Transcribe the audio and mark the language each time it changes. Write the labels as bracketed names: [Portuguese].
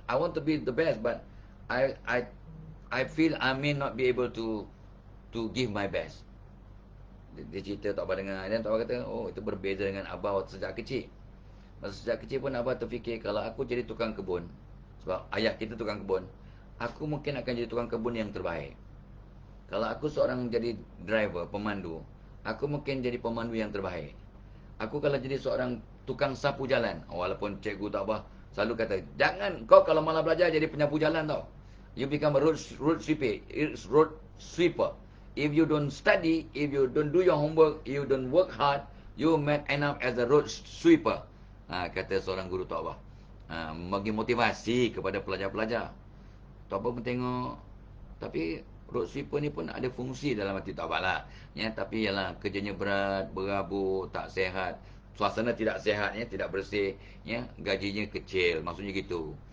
[English] I want to be the best, but I I I feel I may not be able to give my best." [Malay] Dia cerita Tok Abah dengar. Dan Tok Abah kata, "Oh, itu berbeza dengan Abah waktu sejak kecil. Masa sejak kecil pun Abah terfikir, kalau aku jadi tukang kebun, sebab ayah kita tukang kebun, aku mungkin akan jadi tukang kebun yang terbaik. Kalau aku seorang jadi driver, pemandu, aku mungkin jadi pemandu yang terbaik. Aku kalau jadi seorang tukang sapu jalan, walaupun cikgu Tok Abah selalu kata, jangan kau kalau malah belajar jadi penyapu jalan tau. [English] You become a road sweeper. It's road sweeper. If you don't study, if you don't do your homework, you don't work hard, you might end up as a road sweeper. [Malay] Kata seorang guru Tok Abah. Bagi motivasi kepada pelajar-pelajar. Tok Abah pun tengok. Tapi road sweeper ni pun ada fungsi dalam hati Tok Abah lah. Ya, tapi ialah kerjanya berat, berabuk, tak sehat. Suasana tidak sehat, ya, tidak bersih, ya, gajinya kecil, maksudnya gitu.